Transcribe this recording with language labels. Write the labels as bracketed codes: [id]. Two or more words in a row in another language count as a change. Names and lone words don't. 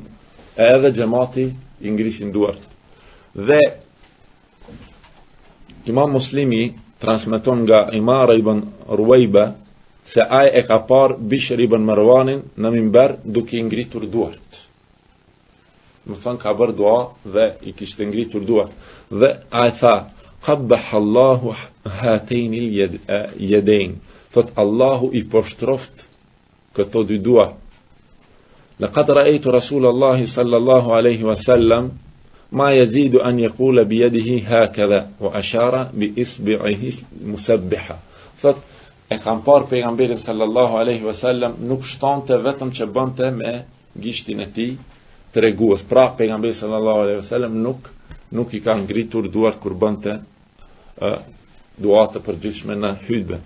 [sq] Edhe xhamati i ngrisin duart. Dhe Imam Muslimi transmeton nga Imara ibn Ruwayba se ai e ka parë Bishr ibn Marwanin në minber duke i ngritur duart. Më thënë ka bërë dua dhe i kishte ngritur duart. Dhe ai tha: [ar] "قبح الله هاتين اليدين." [sq] Thot Allahu i poshtroft këto dy dua. [ar] لقد رأيت رسول الله صلى الله عليه وسلم ما يزيد أن يقول بيده هكذا وأشار بإصبعه المسبحة. [sq] Thot e kam parë pejgamberin [ar] صلى الله عليه وسلم [sq] nuk shtonte vetëm që bënte me gishtin e tij tregues. Pra pejgamberi [ar] صلى الله عليه وسلم [sq] nuk i ka ngritur duart kur bënte dua të përgjithshme në hutbë.